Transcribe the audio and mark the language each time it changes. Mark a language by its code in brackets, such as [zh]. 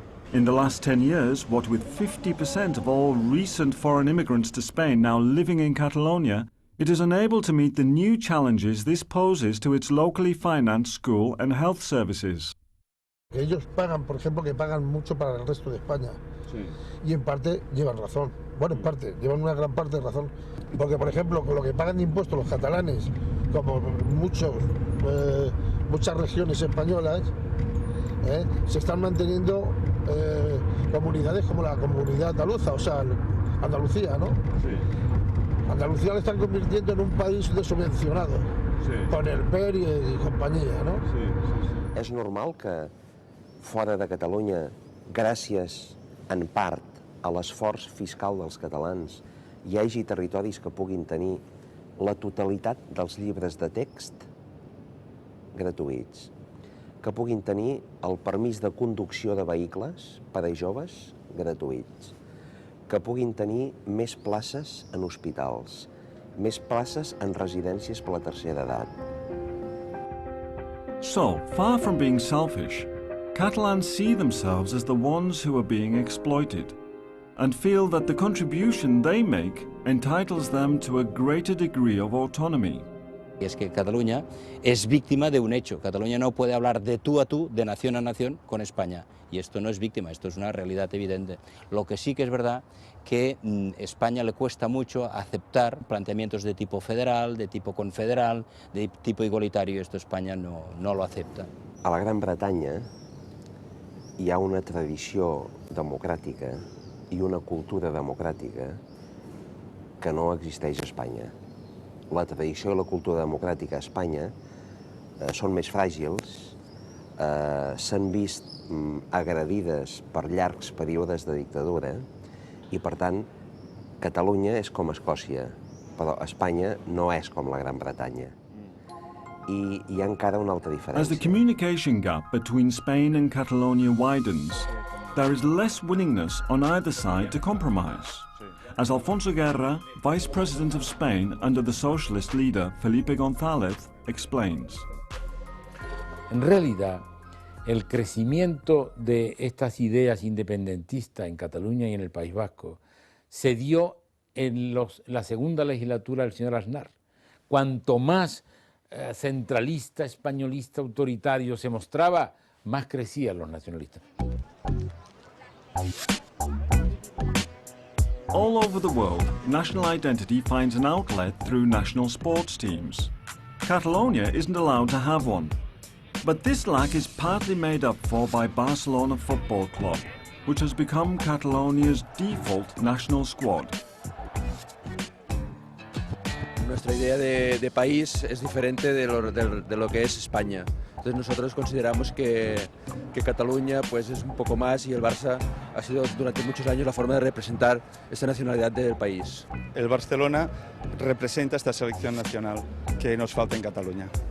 [en] In the last 10 years, what with 50% of all recent foreign immigrants to Spain now living in Catalonia, it is unable to meet the new challenges this poses to its locally financed school and health services. [es] Ellos pagan, por ejemplo, que pagan mucho para el resto de España. Sí. Y en parte llevan razón. Bueno, en parte, llevan una gran parte de razón. Porque, por ejemplo, con lo que pagan de impuestos los catalanes, como muchas regiones españolas, se están manteniendo comunidades como la comunidad andaluza, o sea, Andalucía, ¿no? Sí. Andalucía la están convirtiendo en un país subvencionado, sí, con el PER y compañía, ¿no? Sí, sí, sí. [ca] És normal que fora de Catalunya, gràcies en part a l'esforç fiscal dels catalans, hi hagi territoris que puguin tenir la totalitat dels llibres de text gratuïts, que puguin tenir el permís de conducció de vehicles per a joves gratuïts, que puguin tenir més places en hospitals, més places en residències per la tercera edat. [en] So, far from being selfish, Catalans see themselves as the ones who are being exploited and feel that the contribution they make entitles them to a greater degree of autonomy. [es] Y es que Cataluña es víctima de un hecho. Cataluña no puede hablar de tú a tú, de nación a nación, con España. Y esto no es víctima, esto es una realidad evidente. Lo que sí que es verdad que a España le cuesta mucho aceptar planteamientos de tipo federal, de tipo confederal, de tipo igualitario, y esto España no lo acepta. [ca] A la Gran Bretanya hi ha una tradició democràtica i una cultura democràtica que no existeix a Espanya. La tradició i la cultura democràtica a Espanya són més fràgils, s'han vist agredides per llargs períodes de dictadura i, per tant, Catalunya és com Escòcia, però Espanya no és com la Gran Bretanya. I hi ha encara una altra diferència. [en] As the communication gap between Spain and Catalonia widens, there is less willingness on either side to compromise. As Alfonso Guerra, Vice President of Spain under the socialist leader Felipe González, explains. [es] En realidad, el crecimiento de estas ideas independentistas en Cataluña y en el País Vasco se dio en la segunda legislatura del señor Aznar. Cuanto más centralista, españolista, autoritario se mostraba, más crecían los nacionalistas. [en] All over the world, national identity finds an outlet through national sports teams. Catalonia isn't allowed to have one. But this lack is partly made up for by Barcelona Football Club, which has become Catalonia's default national squad. [es] Nuestra idea de país es diferente de lo que es España. Entonces nosotros consideramos que Cataluña pues, es un poco más y el Barça ha sido durante muchos años la forma de representar esta nacionalidad del país. El Barcelona representa esta selección nacional que nos falta en Cataluña.